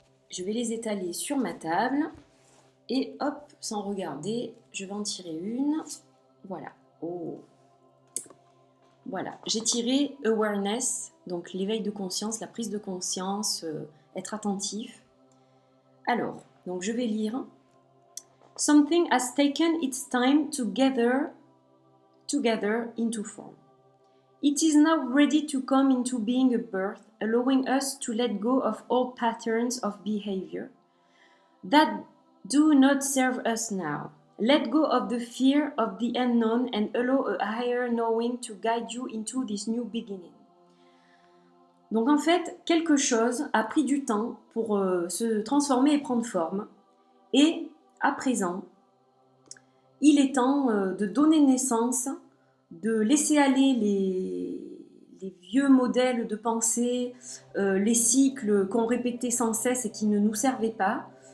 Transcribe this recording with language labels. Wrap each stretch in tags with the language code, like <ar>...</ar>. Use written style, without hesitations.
<fr>Je vais les étaler sur ma table. Et hop, sans regarder, je vais en tirer une. Voilà. Oh. Voilà, j'ai tiré awareness, donc l'éveil de conscience, la prise de conscience, être attentif. Alors, donc je vais lire.</fr> <en>Something has taken its time to gather into form. It is now ready to come into being a birth, allowing us to let go of old patterns of behavior that do not serve us now. Let go of the fear of the unknown and allow a higher knowing to guide you into this new beginning.</en> <fr>Donc en fait, quelque chose a pris du temps pour se transformer et prendre forme. Et à présent, il est temps de donner naissance, de laisser aller les vieux modèles de pensée, les cycles qu'on répétait sans cesse et qui ne nous servaient pas.</fr>